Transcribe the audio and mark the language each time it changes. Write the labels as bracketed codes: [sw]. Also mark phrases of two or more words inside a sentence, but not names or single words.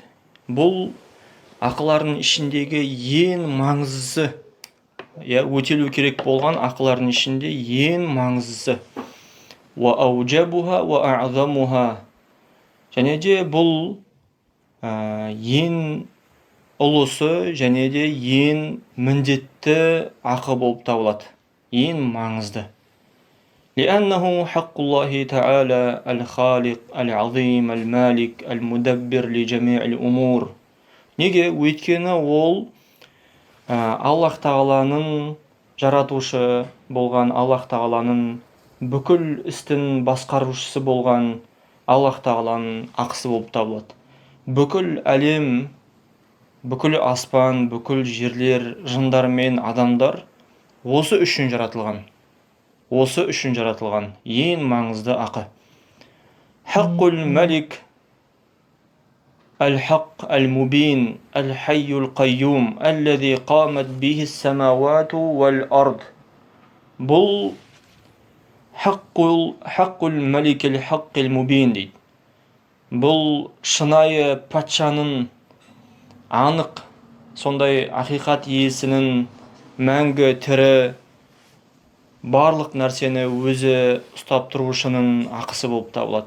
[kk] Бұл ақылардың ішіндегі ең маңыздысы, өтелу керек болған ақылардың ішінде ең маңыздысы. [ar] وأوجبها وأعظمها. [kk] Және де бұл ең ұлысы және де ең міндетті ақы болып табылады. Ең маңызды. [ar] لأنه حق الله تعالى الخالق العظيم المالك المدبر لجميع الأمور. [kk] Неге? Өйткені ол Аллах тағаланың жаратушы болған, Аллах тағаланың бүкіл істің басқарушысы болған Аллах тағаланың ақысы болып табылады. Бүкіл әлем, бүкіл аспан, бүкіл жерлер, жындар мен адамдар осы үшін жаратылған. Осы үшін жаратылған ең маңызды ақы. [ar] حق الملك الحق المبين الحي القيوم الذي قامت به السماوات والأرض. Бұл حق الملك الحق المبين дейді. [kk] Бұл шынайы патшаның, анық, сондай ақиқат иесінің, мәңгі тірі, барлық нәрсені өзі ұстап тұрушының ақысы болып табылады.